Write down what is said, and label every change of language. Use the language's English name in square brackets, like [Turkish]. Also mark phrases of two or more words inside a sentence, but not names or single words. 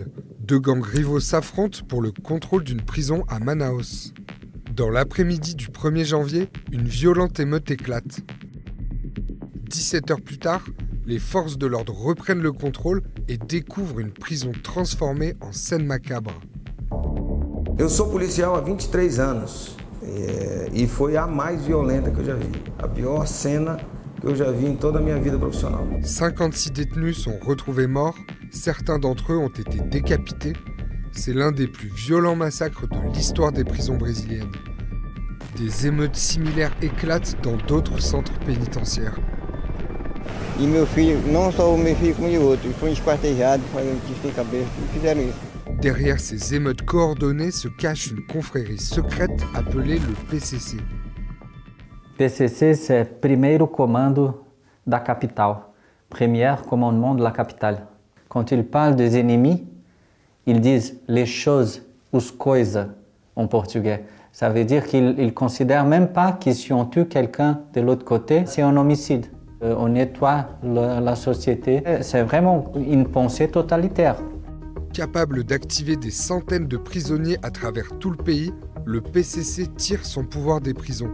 [French] Deux gangs rivaux s'affrontent pour le contrôle d'une prison à Manaus. Dans l'après-midi du 1er janvier, une violente émeute éclate. 17 heures plus tard, les forces de l'ordre reprennent le contrôle et découvrent une prison transformée en scène macabre. [Portuguese] Eu sou policial há 23 anos e foi a mais violenta que eu já vi. A pior cena que eu já vi em toda a minha vida profissional. [French] 56 détenus sont retrouvés morts, certains d'entre eux ont été décapités. C'est l'un des plus violents massacres de l'histoire des prisons brésiliennes. Des émeutes similaires éclatent dans d'autres centres pénitentiaires. [Portuguese] E meu filho, não só o meu filho como o outro, foi esquartejado, foi de cabeça, fizeram isso. [French] Derrière ces émeutes coordonnées se cache une confrérie secrète appelée le PCC. [Portuguese] PCC, c'est primeiro comando da capital, [French] premier commandement de la capitale. Quand ils parlent des ennemis, ils disent les choses, [Portuguese] os coisas, [French] en portugais. Ça veut dire qu'ils ne considèrent même pas que si on tue quelqu'un de l'autre côté, c'est un homicide. On nettoie la société. C'est vraiment une pensée totalitaire. Capable d'activer des centaines de prisonniers à travers tout le pays, le PCC tire son pouvoir des prisons.